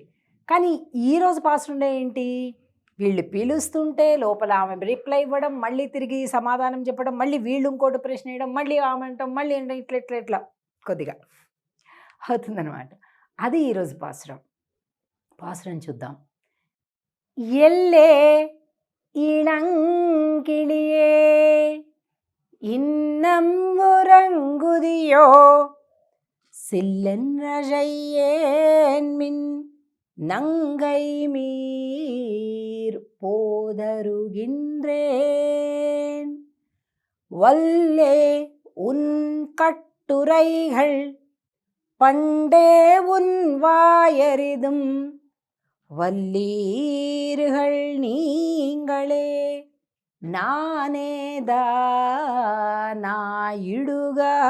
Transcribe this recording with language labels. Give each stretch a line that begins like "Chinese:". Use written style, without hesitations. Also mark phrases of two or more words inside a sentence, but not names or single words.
Telugu: కానీ ఈరోజు పాసురంలో ఏంటి, వీళ్ళు పిలుస్తుంటే లోపల ఆమె రిప్లై ఇవ్వడం, మళ్ళీ తిరిగి సమాధానం చెప్పడం, మళ్ళీ వీళ్ళు ఇంకోటి ప్రశ్న వేయడం, మళ్ళీ ఆమె అంటాం, మళ్ళీ అంటే ఇట్లా కొద్దిగా అవుతుందన్నమాట. అది ఈరోజు పాసురం చూద్దాం.
Tamil: எல்லே இளங்கிளியே இன்னம் உறங்குதியோ சில்லென்றழையேன் மின் நங்கை மீர் போதருகின்றேன் வல்லே உன் கட்டுரைகள் பண்டே உன் வாயறிதும் வல்லீர்கள் நீங்களே நானேதானாயிடுக